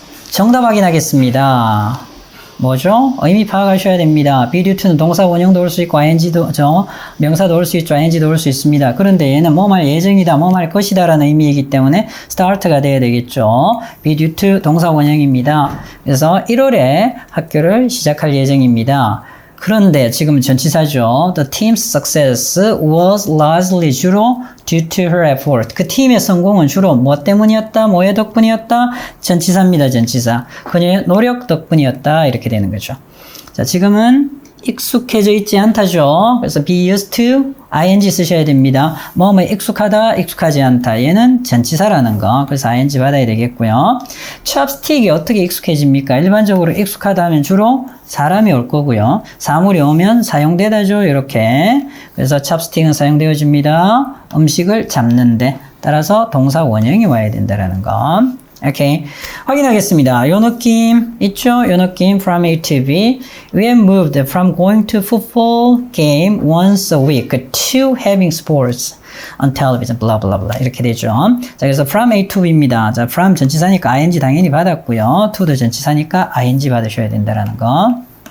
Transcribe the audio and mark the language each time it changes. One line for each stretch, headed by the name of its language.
Korean: 정답 확인하겠습니다. 뭐죠? 의미 파악하셔야 됩니다.
English: be due to
Korean: 는 동사 원형도 올 수 있고 ing도 명사도 올 수 있죠. ing도 올 수 있습니다. 그런데 얘는 뭐 할 예정이다, 뭐 할 것이다 라는 의미이기 때문에 start가 돼야 되겠죠.
English: be due to
Korean: 동사 원형입니다. 그래서 1월에 학교를 시작할 예정입니다. 그런데 지금 전치사죠.
English: The team's success was largely
Korean: 주로
English: due to her effort.
Korean: 그 팀의 성공은 주로 뭐 때문이었다? 뭐의 덕분이었다? 전치사입니다. 전치사. 그녀의 노력 덕분이었다. 이렇게 되는 거죠. 자, 지금은 익숙해져 있지 않다죠. 그래서
English: be used to ing
Korean: 쓰셔야 됩니다. 뭐뭐 익숙하다, 익숙하지 않다. 얘는 전치사라는 거. 그래서 ing 받아야 되겠고요. chopstick이 어떻게 익숙해집니까? 일반적으로 익숙하다 하면 주로 사람이 올 거고요. 사물이 오면 사용되다죠. 이렇게. 그래서 chopstick은 사용되어집니다. 음식을 잡는데. 따라서 동사 원형이 와야 된다라는 거. 오케이. 확인하겠습니다. 요 느낌 있죠? 요 느낌
English: from A to B. We have moved from going to football game once a week to having sports on television. blah blah blah.
Korean: 이렇게 되죠. 자, 그래서 from A to B입니다. 자, from 전치사니까 ing 당연히 받았고요. to도 전치사니까 ing 받으셔야 된다라는 거.